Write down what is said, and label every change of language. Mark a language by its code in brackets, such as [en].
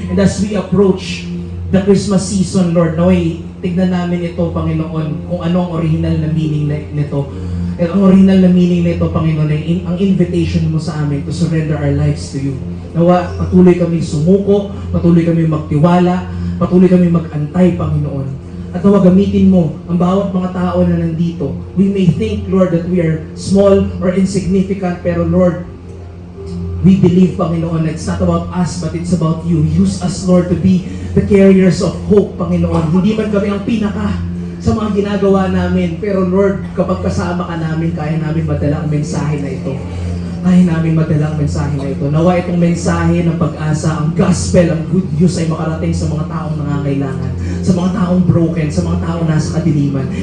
[en] And as we approach the Christmas season, [tl] Lord, naway, tignan namin ito, Panginoon, kung ano ang original na meaning nito. At ang original na meaning nito, Panginoon, ay ang invitation mo sa amin [en] to surrender our lives to you. [tl] Nawa, patuloy kami sumuko, patuloy kami magtiwala, patuloy kami mag-antay, Panginoon. At nawa, gamitin mo ang bawat mga tao na nandito. [en] We may think, Lord, that we are small or insignificant, pero Lord, we believe, Panginoon, that it's not about us, but it's about you. Use us, Lord, to be the carriers of hope, Panginoon. [tl] Hindi man kami ang pinaka sa mga ginagawa namin, pero Lord, kapag kasama ka namin, kaya namin madala ang mensahe na ito. Kaya namin madala ang mensahe na ito. Nawa itong mensahe ng pag-asa, ang gospel, ang good news ay makarating sa mga taong nangangailangan, sa mga taong broken, sa mga taong nasa kadiliman.